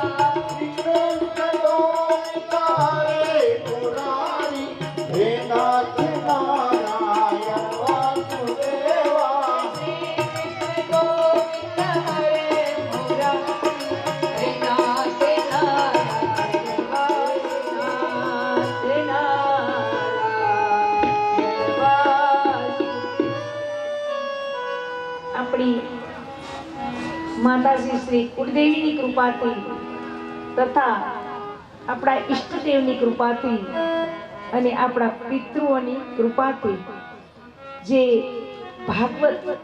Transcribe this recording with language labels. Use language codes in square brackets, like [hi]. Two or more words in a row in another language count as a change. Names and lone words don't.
[sa] कृष्ण गोविंद हरे मुरारी हे नाथ नारायण वासुदेवा श्री कृष्ण गोविंद हरे मुरारी हे नाथ नारायण [gu] આપણી માતાજી શ્રી કુળદેવીની કૃપાથી તથા આપણા ઈષ્ટદેવની કૃપાથી અને આપણા પિતૃઓની કૃપાથી જે ભાગવત